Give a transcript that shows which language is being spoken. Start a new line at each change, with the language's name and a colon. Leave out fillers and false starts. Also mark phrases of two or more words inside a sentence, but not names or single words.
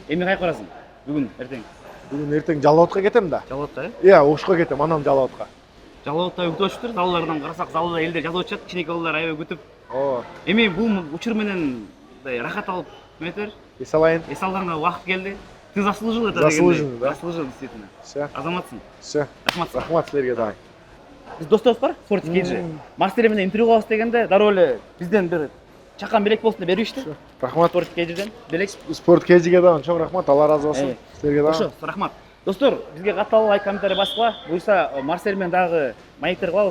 Kyrgyz: Эми кайга барасың? Бүгүн, эртең. Бүгүн эртең Жалалбатка кетем да. Жалалбатка, э? Иә, ошко кетем, анан Жалалбатка. Жалалбатта күтүп атыптыр. Заллардан карасак, залда элдер жазып атышат, кичинекей балдар аябай күтүп. Ооба. Эми бул учур менен мындай рахат алып, эметер. Эс алайын. Эс алганга убакыт келди.
Russian: Ты заслужил это. Заслужил, да? Заслужил, действительно. Все,
Kyrgyz: Азаматсың.
Russian: все.
Kyrgyz: Рахмат. Рахмат силерге дагы. Биз досторубуз бар, Спортик KG. Марсель менен интервью кылабыз дегенде дароо эле бизден бир чакан белек болсун деп беришти. Рахмат. Спортик KGден белек. Спорт KGге дагы чоң рахмат. Алла разы болсун. Силерге дагы. Ошо, рахмат. Достор, бизге катталып лайк, комментарий баскыла. Буюрса Марсель менен дагы маектер кылабыз.